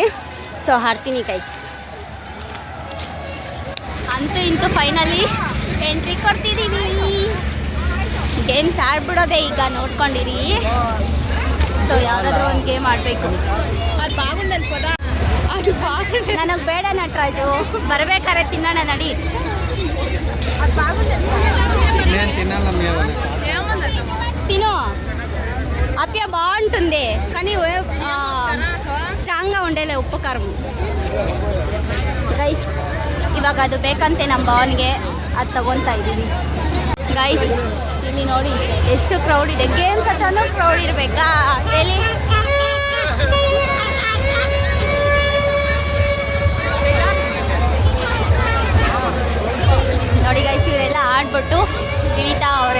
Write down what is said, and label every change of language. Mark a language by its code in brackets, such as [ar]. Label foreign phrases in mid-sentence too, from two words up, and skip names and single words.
[kn] ಸೊ ಆಡ್ತೀನಿ ಗೈಸ್. ಅಂತೂ ಇಂತೂ ಫೈನಲಿ ಎಂಟ್ರಿ ಕೊಡ್ತಿದ್ದೀವಿ. ಗೇಮ್ಸ್ ಆಡ್ಬಿಡೋದೆ ಈಗ, ನೋಡ್ಕೊಂಡಿರಿ. ಸೊ ಯಾವುದಾದ್ರೂ ಒಂದು ಗೇಮ್ ಆಡಬೇಕು. ನನಗೆ ಬೇಡ ನಟರಾಜು, ಬರಬೇಕಾದ್ರೆ ತಿನ್ನೋಣ ನಡಿ. [te] తిను అప్ప బాగుంటుంది కానీ స్ట్రాంగ్గా ఉండేలే ఉప్పు కారం ಗೈಸ್. [kn] ಇವಾಗ ಅದು ಬೇಕಂತೆ ನಮ್ಮ ಭಾವನಿಗೆ, ಅದು ತಗೊತಾ ಇದ್ದೀವಿ ಗೈಸ್. ಇಲ್ಲಿ ನೋಡಿ ಎಷ್ಟು ಕ್ರೌಡ್ ಇದೆ. ಗೇಮ್ಸ್ ಹತ್ರನೂ ಕ್ರೌಡ್ ಇರಬೇಕಾ ಹೇಳಿ? ನೋಡಿ ಗೈಸ್, ಇವರೆಲ್ಲ ಆಡ್ಬಿಟ್ಟು ಇಳಿತಾ ಅವರೇ.